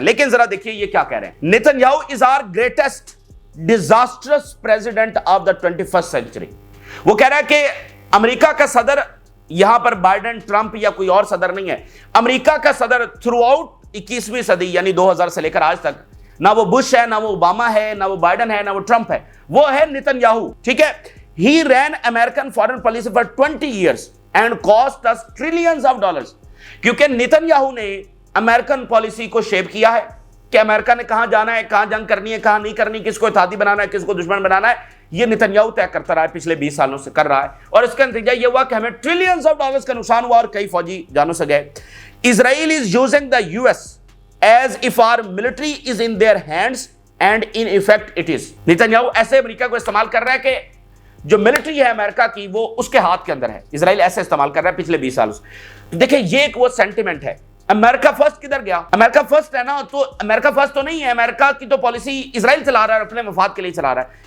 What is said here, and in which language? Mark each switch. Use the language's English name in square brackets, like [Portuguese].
[Urdu] لیکن ذرا دیکھیے یہ کیا کہہ رہے ہیں. [English] Netanyahu is our greatest disastrous president of the 21st century. [Urdu] وہ کہہ رہا ہے کہ امریکہ کا صدر, یہاں پر بائیڈن, ٹرمپ یا کوئی اور صدر نہیں ہے, امریکہ کا صدر تھرو آؤٹ 21ویں صدی یعنی 2000 سے لے کر آج تک, نہ وہ بش ہے, نہ وہ اوباما ہے, نہ وہ بائیڈن ہے, نہ وہ ٹرمپ ہے, وہ ہے نیتن-یاہو, ٹھیک ہے. [English] He ran American foreign policy for 20 years and cost us trillions of dollars. [Urdu] کیونکہ نیتن-یاہو نے امریکن پالیسی کو شیپ کیا ہے کہ امریکہ نے کہاں جانا ہے, کہاں جنگ کرنی ہے, کہاں نہیں کرنی, کس کو اتحادی بنانا ہے, کس کو دشمن بنانا ہے, یہ نیتن-یاہو طے کرتا رہا ہے, پچھلے 20 سالوں سے کر رہا ہے, اور اس کا نتیجہ یہ ہوا کہ ہمیں ٹریلینز آف ڈالرز کا نقصان ہوا اور کئی فوجی جانوں سے گئے. [English] Israel is using the US as if our military is in their hands and in effect it is. [Urdu] نیتن-یاہو ایسے امریکہ کو استعمال کر رہا ہے کہ جو ملٹری ہے امریکہ کی وہ اس کے ہاتھ کے اندر ہے. اسرائیل ایسے استعمال کر رہا ہے پچھلے 20 سالوں سے. دیکھیں یہ ایک وہ سینٹیمنٹ ہے. امریکہ فرسٹ کدھر گیا؟ امریکہ فرسٹ ہے نا, تو امریکہ فرسٹ تو نہیں ہے, امریکہ کی تو پالیسی اسرائیل چلا رہا ہے اور اپنے مفاد کے لیے چلا رہا ہے.